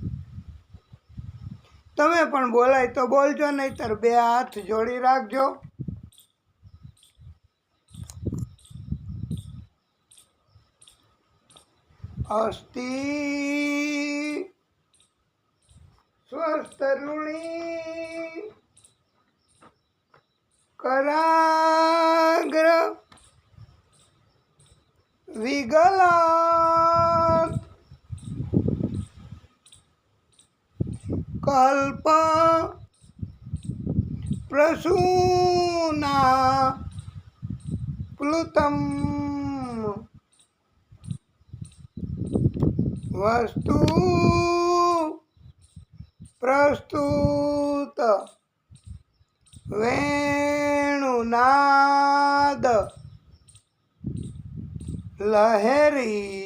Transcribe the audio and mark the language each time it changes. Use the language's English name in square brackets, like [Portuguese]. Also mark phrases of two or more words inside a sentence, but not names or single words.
[Gujarati] તમે પણ બોલાય તો બોલજો, નહીતર બે હાથ જોડી રાખજો. [Sanskrit] અસ્તિ સ્વસ્તરુણી कराग्र विगलात कल्प प्रसूना प्लुतम वस्तु प्रस्तुत वेणुनाद लहरी